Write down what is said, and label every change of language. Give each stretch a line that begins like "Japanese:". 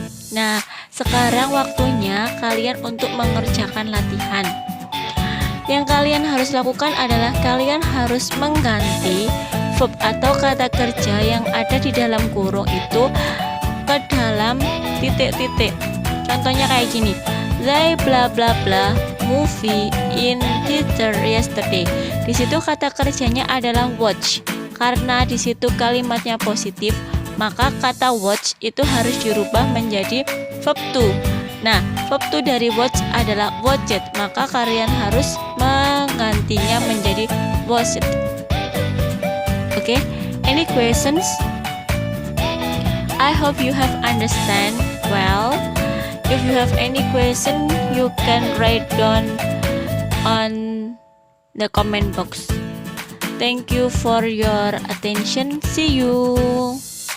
Indonesian: Nah, sekarang waktunya kalian untuk mengerjakan latihan. Yang kalian harus lakukan adalah kalian harus mengganti verb atau kata kerja yang ada di dalam kurung itu ke dalam titik-titik. Contohnya kayak gini.
English: They bla bla bla movie in theater yesterday.
Indonesian: Di situ kata kerjanya adalah watch. Karena di situ kalimatnya positif, maka kata watch itu harus dirubah menjadi verb to. Nah, verb to dari watch adalah watched, maka kalian harus menggantinya menjadi watched.
English: Okay, any questions? I hope you have understand well. If you have any question, you can write down on the comment box. Thank you for your attention. See you.